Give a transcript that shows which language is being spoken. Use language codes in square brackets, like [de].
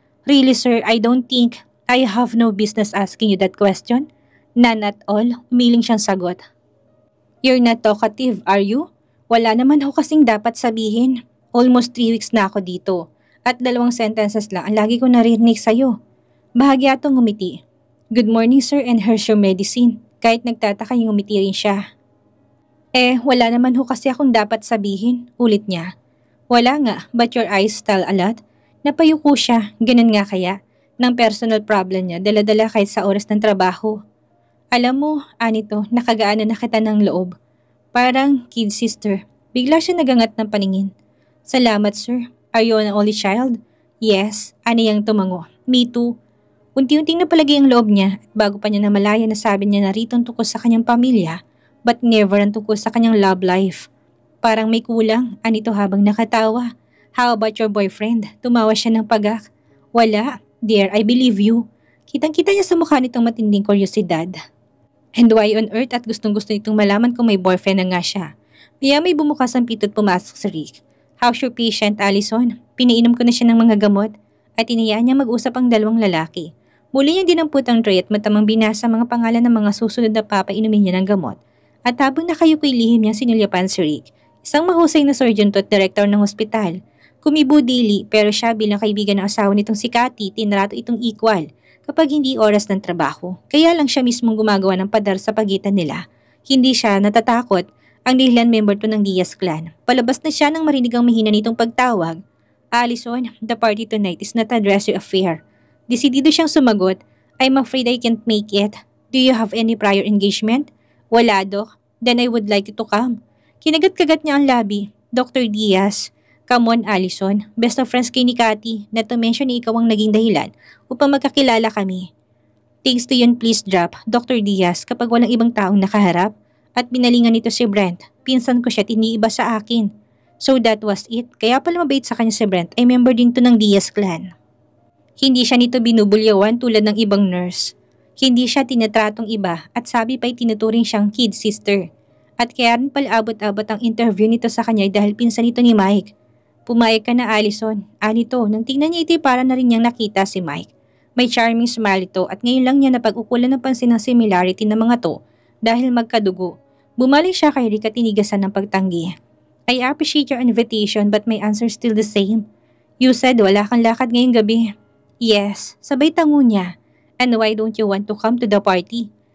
[en] Really sir, I don't think I have no business asking you that question. None at all, [tl] umiling siyang sagot. [en] You're not talkative, are you? [tl] Wala naman ho kasing dapat sabihin. [en] Almost 3 weeks [tl] na ako dito. At 2 sentences lang ang lagi ko naririnig sa'yo. Bahagya atong ngumiti. [en] Good morning sir and here's your medicine. [tl] Kahit nagtataka yung ngumiti rin siya. Wala naman ho kasi akong dapat sabihin, ulit niya. Wala nga, [en] but your eyes tell a lot. [tl] Napayuko siya, ganun nga kaya. Ng personal problem niya, dala-dala kahit sa oras ng trabaho. Alam mo, Anito, nakagaan na kita ng loob. Parang [en] kid sister. [tl] Bigla siya nagangat ng paningin. Salamat sir. [en] Are you an only child? Yes, [tl] aniyang tumango. [en] Me too. [tl] Unti-unting napalagi ang loob niya at bago pa niya namalaya na sabi niya na rito ang tungkol sa kanyang pamilya [en] but never [tl] ang tungkol sa kanyang love life. Parang may kulang, Anito habang nakatawa. [en] How about your boyfriend? [tl] Tumawa siya ng pagak. Wala. [en] Dear, I believe you. [tl] Kitang-kita niya sa mukha nitong matinding kuryosidad. [en] And why on earth [tl] at gustong-gusto nitong malaman kung may boyfriend na nga siya. Kaya may bumukas ang pito at pumasok si Rick. [en] How's your patient, Allison? [tl] Pinainom ko na siya ng mga gamot at inayaan niya mag-usap ang 2 lalaki. Muli niyang dinampot ang tray at matamang binasa mga pangalan ng mga susunod na papainumin niya ng gamot. At habang nakayuko'y lihim niyang sinulyapan si Rick, isang mahusay na surgeon to at director ng ospital. Kumibo dili pero siya bilang kaibigan ng asawa nitong si Cathy, tinrato itong equal kapag hindi oras ng trabaho. Kaya lang siya mismong gumagawa ng padar sa pagitan nila. Hindi siya natatakot. Ang dahilan member to ng Diaz clan. Palabas na siya nang marinig ang mahina nitong pagtawag. [en] Allison, the party tonight is not a dressy affair. [tl] Desidido siyang sumagot. [en] I'm afraid I can't make it. Do you have any prior engagement? [tl] Wala, Doc. [en] Then I would like you to come. [tl] Kinagat-kagat niya ang labi. [en] Dr. Diaz. Come on, Allison. Best of friends [tl] kay ni Cathy. [en] Not to mention [tl] na ikaw ang naging dahilan upang magkakilala kami. [en] Thanks to [tl] yun, [en] please drop, Dr. [tl] Diaz, kapag walang ibang taong nakaharap. At binalingan nito si Brent. Pinsan ko siya at iniiba sa akin. [en] So that was it. [tl] Kaya pala mabait sa kanya si Brent ay member din to ng Diaz clan. Hindi siya nito binubulyawan tulad ng ibang nurse. Hindi siya tinatratong iba at sabi pa'y tinuturing siyang kid sister. At kaya rin pala abot-abot ang interview nito sa kanya dahil pinsan nito ni Mike. Pumayag ka na, Allison. Anito, nang tingnan niya ito para na rin niyang nakita si Mike. May charming smile ito at ngayon lang niya napag-ukulan ng pansin ng similarity ng mga to dahil magkadugo. Bumalik siya kay Rick at tinigasan ng pagtanggi. [en] I appreciate your invitation but my answer is still the same. You said [tl] wala kang lakad ngayong gabi. [en] Yes, [tl] sabay tango niya. [en] And why don't you want to come to the party?